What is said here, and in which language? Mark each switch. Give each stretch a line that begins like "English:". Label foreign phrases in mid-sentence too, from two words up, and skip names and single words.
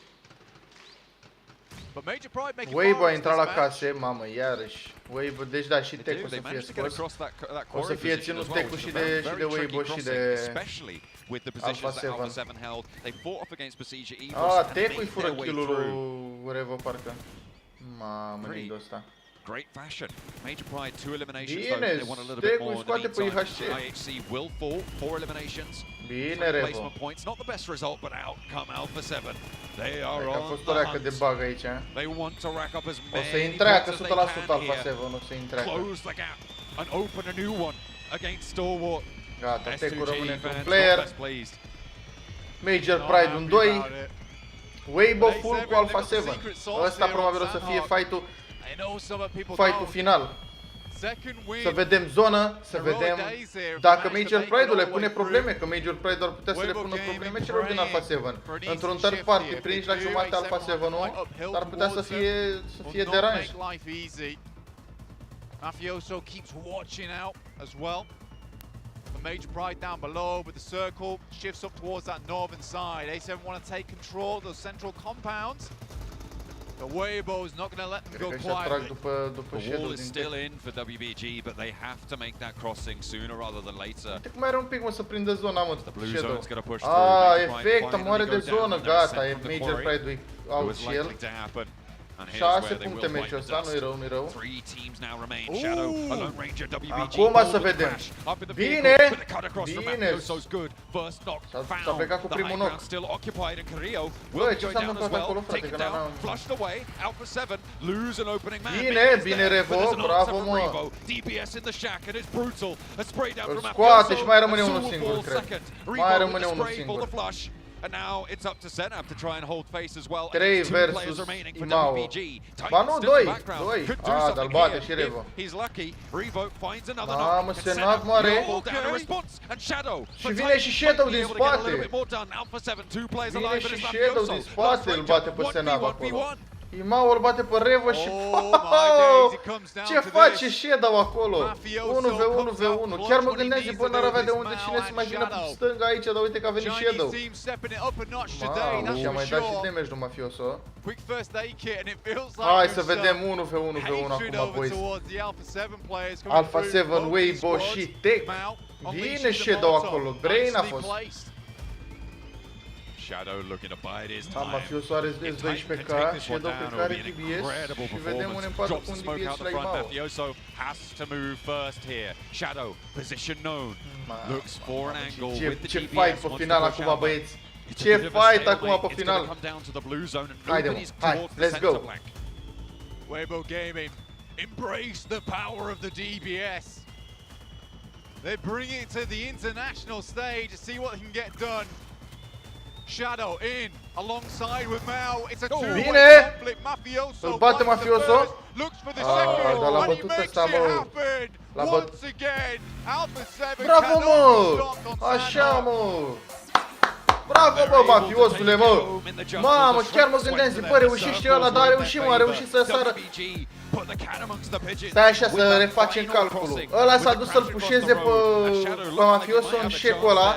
Romanian: Wave a intrat la case, mamă, iarăși. Wave, deci da, și Tech-ul să fie scos. O să fie ținut Tech-ul și de Wave și de Alpha 7. Tech-ul-i fură kill-ul Revo, parcă. Mamă, nidul ăsta.
English: Great fashion. Major Pride 2 eliminations. Though they want a little bit more in the meantime. IHC will fall 4 eliminations.
Romanian: Bine, Revo.
English: Placement points, not the best result, but out come Alpha 7. They are on.
Romanian: A fost o reacă de bug aici.
English: They want to rack up as many.
Romanian: O să intreacă 100% Alpha 7, o să intreacă.
English: Close the gap and open a new one against Stalwart.
Romanian: Gata, Tech-ul rămâne cu un player. Major Pride un 2. Weibo full cu Alpha 7. Ăsta probabil o să fie fight-ul final. Să vedem zonă, să vedem dacă Major Pride-ul le pune probleme, că Major Pride ar putea să le pună probleme celor din Alpha 7. Într-un
English: third party,
Romanian: prinși la jumate Alpha 7-ul, ar putea să fie deranj.
English: Mafioso keeps watching out as well. The Major Pride down below, but the circle shifts up towards that northern side. A7 want to take control of those central compounds. The Weibo is not going to let them go quietly. The wall is still in for WBG, but they have to make that crossing sooner rather than later.
Romanian: Uite cum mai are un pic, mă, să prindă zona, mă, Shadow. Efect, moare de zonă, gata, e Major Pride out și el. 6 puncte meciul ăsta, nu-i rău, nu-i rău. Acum să vedem. Bine! Bine! S-a plecat cu primul knock. Bă, ce s-a întâmplat acolo, frate, că n-am... Bine, bine, Revo, bravo, mă! Îl scoate și mai rămâne unul singur, cred. Mai rămâne unul singur.
English: And now it's up to Setup to try and hold face as well. 3 versus Imao.
Romanian: Ba nu, 2. Ah, dar bate și Revo. Mamă, Senat moare. Și vine și Shadow din spate. Vine și Shadow din spate, îl bate pe Senat acolo. Imao îl bate pe Revo și... Ce face Shadow acolo? 1v1v1. Chiar mă gândeam, zic, bă, n-ar avea de unde cine să mai vină pe stânga aici, dar uite că a venit Shadow. Mamă, și-a mai dat și damage lui Mafioso. Hai să vedem 1v1v1 acum, boys. Alpha 7, Weibo și Tech. Vine Shadow acolo, Brain a fost.
English: Shadow looking to bide his time.
Romanian: Mafioso are S12k, Shadow cred că are DBS și vedem un empate cu un DBS și la Imao.
English: Mafioso has to move first here. Shadow, position known, looks for an angle with the
Romanian: Ce fight pe final acum, băieți. Ce fight acum pe final. Haide, mă, hai,
English: let's go. Weibo Gaming, embrace the power of the DBS. They bring it to the international stage to see what they can get done. Shadow in alongside with Mao. It's a two-way conflict. Mafioso
Romanian: îl bate Mafioso.
English: Looks for the second
Romanian: dar l-a
English: and he
Romanian: bătut
English: makes
Romanian: ăsta,
English: it
Romanian: mă.
English: happen. Once again, Alpha 7
Romanian: bravo, mă! Așa, mă! Bravo, bă, Mafiosule, mă! Mamă, chiar mă gândeam, zic, bă, reușește ăla, dar a reușit, mă, a reușit să sară. Stai așa să refacem calculul. Ăla s-a dus să-l pușeze pe Mafioso în shake-ul ăla.